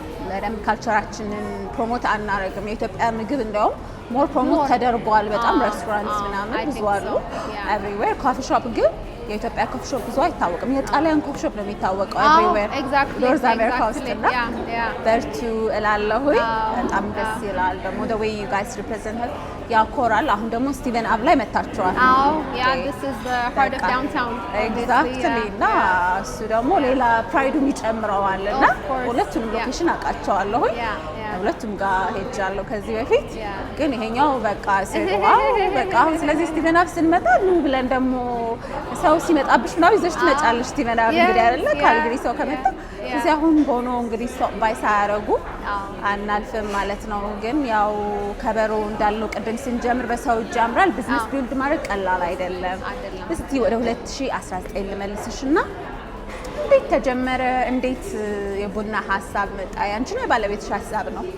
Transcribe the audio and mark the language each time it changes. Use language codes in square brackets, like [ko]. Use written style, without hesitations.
[am] በደንብ ካልቸራችንን ፕሮሞት አናረግም የኢትዮጵያ ምግብ እንደውም ሞር ፕሮሞት ተደርጓል በጣም ሬስቶራንትስ ምናምን ብዙ አሉ ኤቭሪዌር ኮፊ ሾፕ ግን የኢትዮጵያ ኮፊ ሾፕ ብዙ አይታወቅም የጣሊያን ኮፊ ሾፕ ነው የሚታወቀው ኤቭሪዌር ኖርዝ አሜሪካ ውስጥ እና በርቱ እላለሁኝ በጣም ደስ ይላል ደግሞ [en] the way you guys represent [am] ያኮራል አሁን ደግሞ ስቲቨን አብ ላይ መታችኋል [en] this is the heart of downtown [am] exactly እና እሱ ደግሞ ሌላ ፕራይዱን ይጨምረዋል እና ሁለቱንም ሎኬሽን አውቃቸዋለሁኝ ሁለቱም ጋር ሄጃለሁ ከዚህ በፊት ግን ይሄኛው በቃ በቃ አሁን ስለዚህ ስቲቨን አብ ስንመጣ ነው ብለን ደግሞ ሰው ሲመጣብሽ ምናምን ይዘሽ ትመጫለሽ ስቲቨን አብ እንግዲህ አይደለ ካልግሪ ሰው ከመጣ ስለዚህ አሁን ቦኖ እንግዲህ ሰው ባይሳያረጉ አናልፍም ማለት ነው ግን ያው ከበሮ እንዳልነው ቅድም ስንጀምር በሰው እጅ ያምራል ቢዝነስ ቢልድ ማድረግ ቀላል አይደለም እስቲ ወደ 2019 ልመልስሽና እንዴት ተጀመረ እንዴት የቡና ሐሳብ መጣ ያንቺ ነው የባለቤትሽ ሐሳብ ነው